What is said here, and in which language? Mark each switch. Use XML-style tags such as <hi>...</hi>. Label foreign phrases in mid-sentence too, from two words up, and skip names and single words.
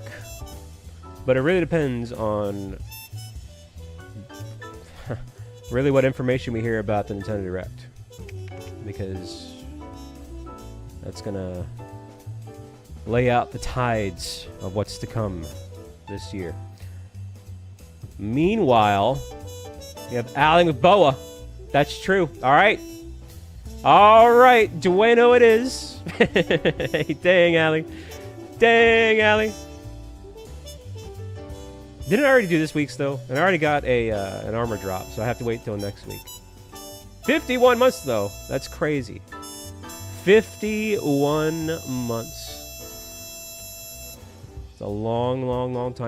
<en>But it really depends on really what information we hear about the Nintendo Direct, because that's gonna lay out the tides of what's to come this year. Meanwhile, you have Allie with Boa. That's true. All right. All right. Dueno it is. Hey, dang, Allie. Dang, Allie. Didn't I already do this week's, though? And I already got an armor drop, so I have to wait till next week. 51 months, though. That's crazy. 51 months. It's a long, long, long time.</en>